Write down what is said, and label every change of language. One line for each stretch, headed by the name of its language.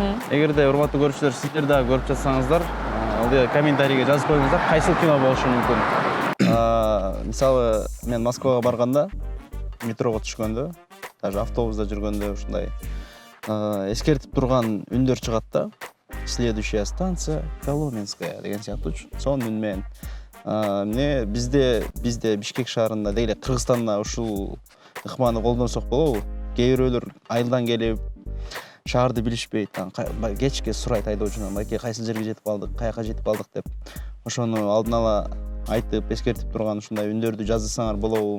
Kyrgyz: Эгерде урматтуу көрүүчүлөр, сиздер да көрүп жатсаңыздар, комментарийге жазып коюңуздар, кайсыл кино болушу мүмкүн. Мисалы, мен Москвага барганда, метрого түшкөндө, даже автобуста жүргөндө ушундай эскертип турган үндөр чыгат да.
Russian: Следующая станция Коломенская
Kyrgyz: деген сыяктуучу. Сонун үн менен. Эмне бизде Бишкек шаарында деги эле Кыргызстанда ушул ыкманы колдонсок болобу? Кээ бирөөлөр айылдан келип, шаарды билишпейт, кечке сурайт айдоочунан, байке кайсыл жерге жетип калдык, каяка жетип калдык деп. Ошону алдын ала айтып, эскертип турган ушундай үндөрдү жазсаңар болобу?